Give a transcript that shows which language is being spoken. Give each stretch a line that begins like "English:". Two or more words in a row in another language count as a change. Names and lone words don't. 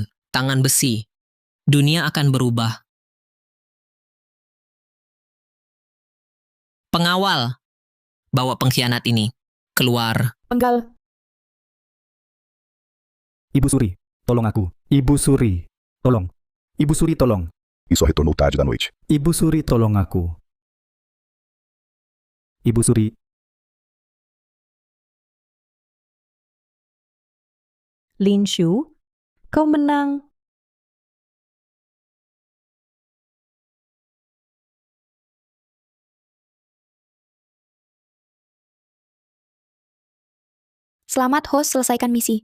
Indonesian: Tangan besi. Dunia akan berubah. Pengawal. Bawa pengkhianat ini. Keluar. Penggal. Ibu Suri, tolong aku. Ibu Suri, tolong. Ibu Suri, tolong.
Portuguese: E só retornou tarde da noite.
Indonesian: Ibu Suri, tolong aku. Ibu Suri, Lin Shu, kau menang. Selamat host selesaikan misi.